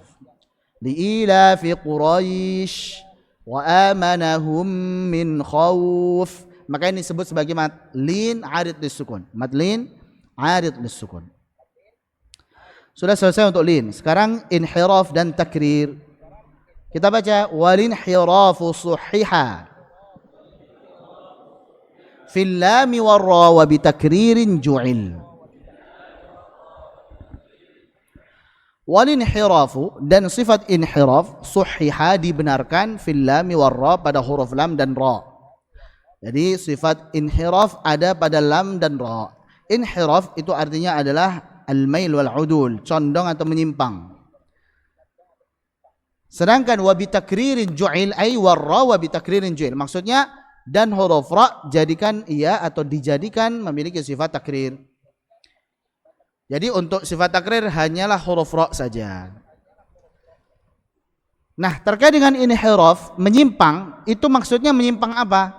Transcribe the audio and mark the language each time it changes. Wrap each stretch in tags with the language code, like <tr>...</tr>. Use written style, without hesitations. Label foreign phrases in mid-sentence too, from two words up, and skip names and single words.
<ar>لإيلاف قريش وآمنهم من خوف.</ar> <id>Maka ini disebut sebagai</id> <ar>مد لين عارض للسكون. مد لين عارض للسكون.</ar> <id>Sudah selesai untuk lin. Sekarang inhiraf dan takrir. Kita baca</id> <ar>وللانحراف صحح في اللام والرا وبتكرير جعل. وللانحراف</ar> <id>dan sifat inhiraf suhiha dibenarkan</id> <ar>في اللام والرا</ar> <id>pada huruf lam dan ra. Jadi sifat inhiraf ada pada lam dan ra. Inhiraf itu artinya adalah</id> <ar>الميل والعدول,</ar> <id>condong atau menyimpang.</id> <ar>Sedangkan وبتكرير جعل أي والرا وبتكرير جعل.</ar> <id>Maksudnya dan huruf ra jadikan ia atau dijadikan memiliki sifat takrir. Jadi untuk sifat takrir hanyalah huruf ra saja. Nah, terkait dengan inhiraf, menyimpang, itu maksudnya menyimpang apa?</id>